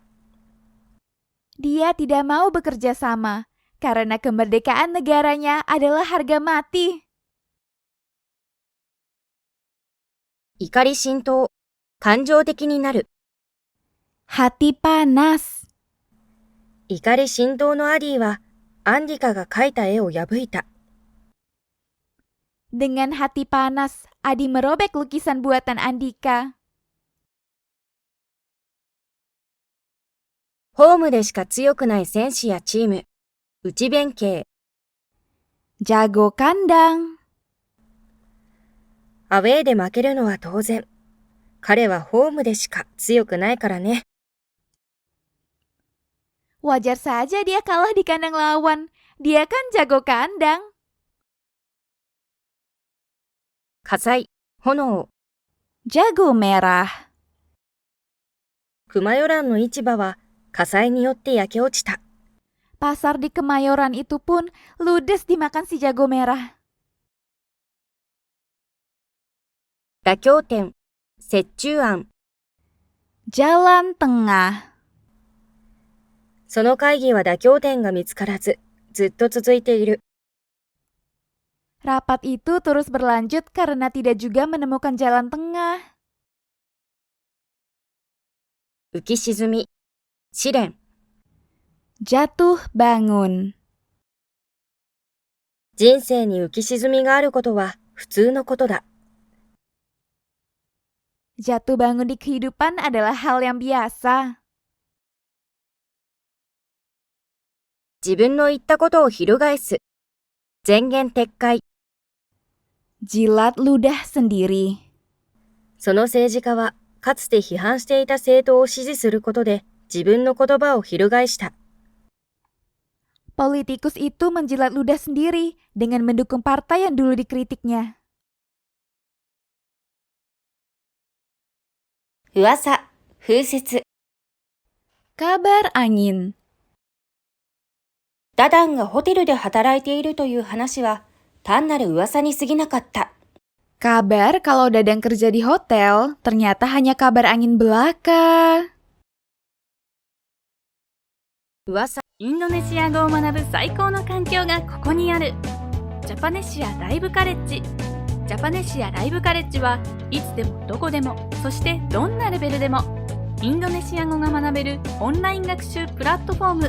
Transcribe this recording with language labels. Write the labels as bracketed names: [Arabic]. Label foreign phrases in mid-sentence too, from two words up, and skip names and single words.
[Indonesian] Dia tidak mau bekerja sama karena kemerdekaan negaranya adalah harga mati. [Japanese] 怒り心頭。感情的になる。 [Indonesian] Hati panas. [Japanese] 怒り心頭のアディは、アンディカが描いた絵を破いた。 [Indonesian] Dengan hati panas, Adi merobek lukisan buatan Andika. [Japanese] ホームでしか強くない選手やチーム。内弁慶。 [Indonesian] Jago kandang. [Japanese] アウェーで負けるのは当然。彼はホームでしか強くないからね。 [Indonesian] Wajar saja dia kalah di kandang lawan. Dia kan jago kandang. [Japanese] 火災、炎。 [Indonesian] Jago merah. [Japanese] 熊ヨランの市場は火災によって焼け落ちた。 [Indonesian] Pasar di Kemayoran itu pun ludes dimakan si jago merah. [Japanese] 妥協点、折衷案。 [Indonesian] Jalan tengah. [Japanese] その会議は妥協点が見つからず、ずっと続いている。 [Indonesian] Rapat itu terus berlanjut karena tidak juga menemukan jalan tengah. [Japanese] 浮き沈み、試練。 [Indonesian] Jatuh bangun. [Japanese] 人生に浮き沈みがあることは普通のことだ。 [Indonesian] Jatuh bangun di kehidupan adalah hal yang biasa. [Japanese] 自分の言ったことを翻す。前言撤回。 [Indonesian] Jilat ludah sendiri. [Japanese] その政治家はかつて批判していた政党を支持することで自分の言葉を翻した。 [Indonesian] Politikus itu menjilat ludah sendiri dengan mendukung partai yang dulu dikritiknya. [Japanese] 噂、風説。 [Indonesian] Kabar angin. [Japanese] ダダンがホテルで働いているという話は単なる噂に過ぎなかった。 [Indonesian] Kabar kalau Dadang kerja di hotel ternyata hanya kabar angin belaka. [Japanese] 噂。インドネシア語を学ぶ最高の環境がここにある。ジャパネシアライブカレッジ。ジャパネシアライブカレッジはいつでもどこでも、そしてどんなレベルでもインドネシア語が学べるオンライン学習プラットフォーム。